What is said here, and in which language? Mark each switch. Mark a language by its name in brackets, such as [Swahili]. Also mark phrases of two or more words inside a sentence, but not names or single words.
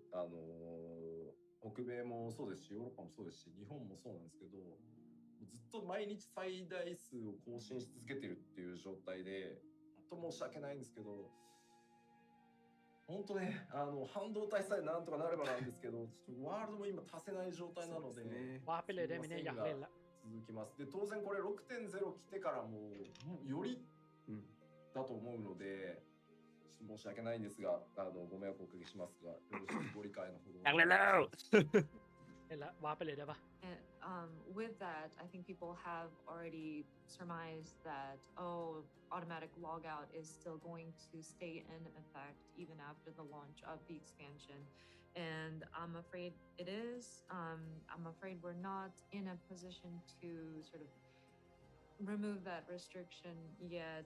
[Japanese] 北米もそうですし、ヨーロッパもそうですし、日本もそうなんですけど、ずっと毎日最大数を更新し続けてるっていう状態で、本当申し訳ないんですけど、本当ね、半導体さえなんとかなればなんですけど、ちょっとワールドも今足せない状態なので、 [Thai] わーไปเลยได้ไหมเนี่ยอยากเล่นละ [Japanese] 続きます。で、当然これ 6.0 来てからもよりだと思うので、申し訳ないんですが、ご迷惑をおかけしますが、よろしくご理解のほど。 [Thai] อยากเล่นแล้วเล่นละวาร์ปไปเลยได้ปะ [English] And with that, I think people have already surmised that, oh, automatic logout is still going to stay in effect even after the launch of the expansion. And I'm afraid it is. I'm afraid we're not in a position to sort of remove that restriction yet.